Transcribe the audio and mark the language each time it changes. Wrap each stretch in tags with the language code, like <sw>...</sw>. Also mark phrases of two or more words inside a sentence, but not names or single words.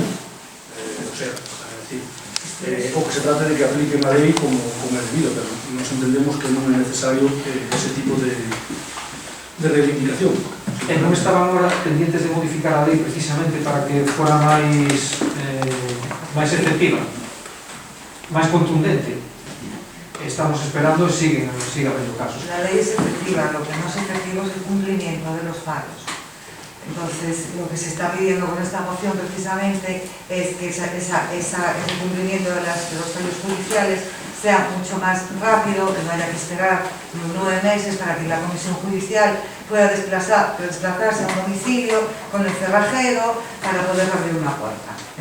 <es>O sea,</es> <gl>o que se trata de que apliquen a lei como é debido, pero nos entendemos que non é necesario ese tipo de reivindicación. Non estaban agora pendientes de modificar a lei precisamente para que fora máis efectiva, máis contundente. Estamos esperando e</gl> <es>sigue habiendo casos. La ley es efectiva, lo que no es efectivo es el cumplimiento de los fallos. Entonces, lo que se está pidiendo con esta moción precisamente es que ese cumplimiento de los fallos judiciales sea mucho más rápido, que no haya que esperar 9 meses para que la comisión judicial pueda desplazarse a un domicilio con el cerrajero para poder abrir una puerta.</es>